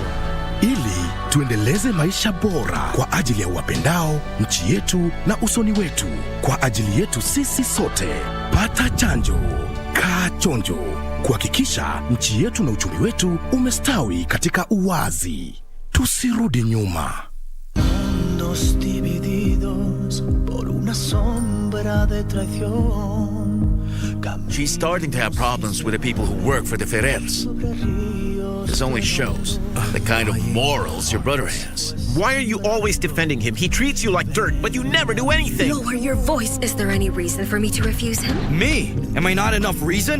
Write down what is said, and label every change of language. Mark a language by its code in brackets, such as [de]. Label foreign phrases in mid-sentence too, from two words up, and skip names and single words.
[sw] Ili tuendeleze maisha bora kwa ajili ya wapendao, nchi yetu na usoni wetu. Kwa ajili yetu sisi sote. Pata chanjo. Kaa chonjo. Kuhakikisha nchi yetu na uchumi wetu umestawi katika uwazi. Tusirudi nyuma. [es] Divididos por una sombra de traición. [en] She's starting to have problems with the people who work for the Ferrers. This only shows the kind of morals your brother has. Why are you always defending him? He treats you like dirt, but you never do anything. Lower your voice. Is there any reason for me to refuse him? Me? Am I not enough reason?